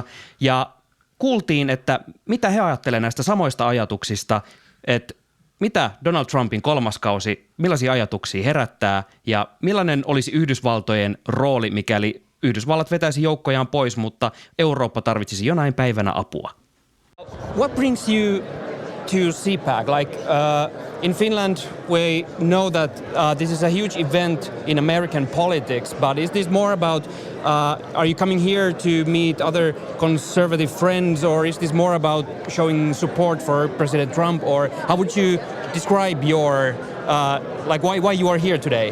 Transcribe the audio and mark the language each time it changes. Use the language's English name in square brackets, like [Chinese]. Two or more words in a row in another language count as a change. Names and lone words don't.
[Finnish] Ja kuultiin, että mitä he ajattelevat näistä samoista ajatuksista, että mitä Donald Trumpin kolmas kausi, millaisia ajatuksia herättää ja millainen olisi Yhdysvaltojen rooli, mikäli Yhdysvallat vetäisi joukkojaan pois, mutta Eurooppa tarvitsisi jonain päivänä apua. [English] What brings you to CPAC? Like in Finland, we know that this is a huge event in American politics, but is this more about, are you coming here to meet other conservative friends, or is this more about showing support for President Trump, or how would you describe your, like why you are here today?